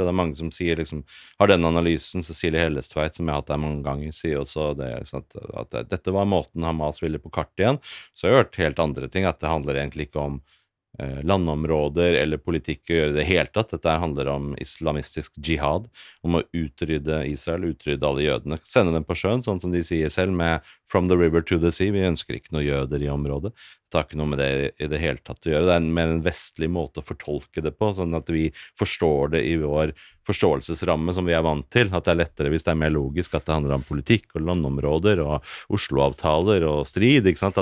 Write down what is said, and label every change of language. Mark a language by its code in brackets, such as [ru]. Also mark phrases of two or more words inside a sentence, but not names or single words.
[no] Det mange som sier, liksom, har den analysen, Cecilie Hellestveit, som jeg har hatt der mange ganger, sier også det, at dette var måten Hamas ville på kartet igjen. Så jeg har hørt helt andre ting, at det handler egentlig ikke om landområder eller politikk å gjøre det helt tatt. Dette handler om islamistisk jihad, om å utrydde Israel, utrydde alle jødene, sende dem på sjøen, sånn som de sier selv, med [en] from the river to the sea. [no] Vi ønsker ikke noe jøder i området. Det har ikke noe med det i det hele tatt å gjøre. Det er mer en vestlig måte å fortolke det på, sånn at vi forstår det i vår forståelsesramme som vi er vant til, at det er lettere hvis det er mer logisk at det handler om politikk og landområder og Oslo-avtaler og strid, ikke sant?